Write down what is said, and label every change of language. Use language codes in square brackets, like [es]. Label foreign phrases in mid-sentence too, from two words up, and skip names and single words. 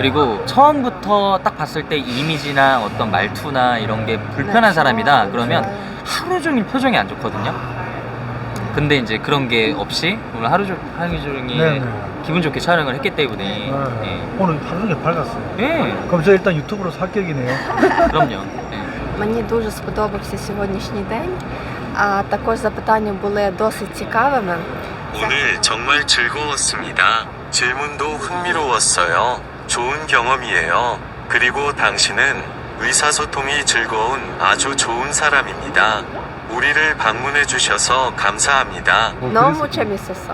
[ko] 그리고 처음부터 딱 봤을 때 이미지나 어떤 말투나 이런 게 불편한 사람이다 그러면 하루 종일 표정이 안 좋거든요. 근데 이제 그런 게 없이 오늘 하루 종일 네네. 기분 좋게 촬영을 했기 때문에 오늘 하루 종일 밝았어요. 예. 그럼 저 일단 유튜브로 합격이네요. 그럼요. 예. [uk] Мені дуже сподобався сьогоднішній день. А також запитання були досить цікавими. [ko] 오늘 정말 즐거웠습니다. 질문도 흥미로웠어요. 좋은 경험이에요. 그리고 당신은 의사소통이 즐거운 아주 좋은 사람입니다. 우리를 방문해 주셔서 감사합니다. 너무 재밌었어.